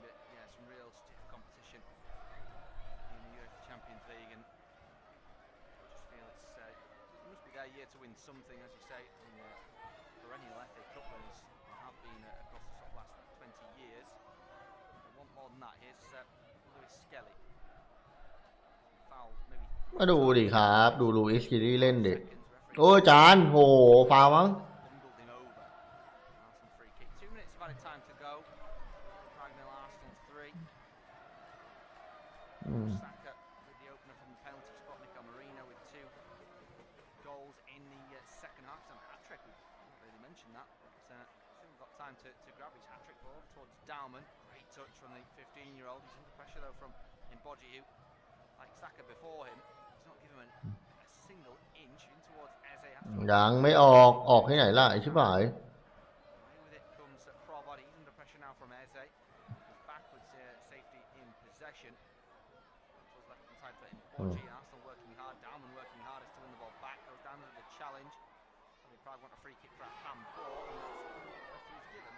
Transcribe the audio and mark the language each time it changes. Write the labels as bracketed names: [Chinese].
[English] But yeah, some real stiff competition in the UEFA Champions League, and I just feel it must be their year to win something, as you say. And, perennial FA Cup winners have been across the sort of last 20 years. More than that, here's Lewis Skelly. Foul, maybe. [Thai] มาดูดิครับดูลูอิสกิลี่เล่นดิโอ้จานโหฟาวมั้ง [English] Bundled him over. Arsenal free kick. 2 minutes of added time to go. Prague 0, Arsenal 3. Saka with the opener from the penalty spot. Nico Marino with 2 goals in the second half. It's a hat-trick. We didn't really mention that, but still got time to grab his hat-trick ball towards Dauman. Touch from the 15-year-old. He's under pressure though from Mbodji, who, like Saka before him, he's not given a single inch in towards Eze. [Thai] ยังไม่ออกที่ไหนล่ะไอ้ชิบหาย [English] With it comes Provod. He's under pressure now from Eze. Goes backwards, safety in possession. Towards left hand side for Mbodji. Arsenal working hard. Dauman working hardest to win the ball back. Goes down with the challenge. Prague want a free kick for a handball, and that's the referee's given.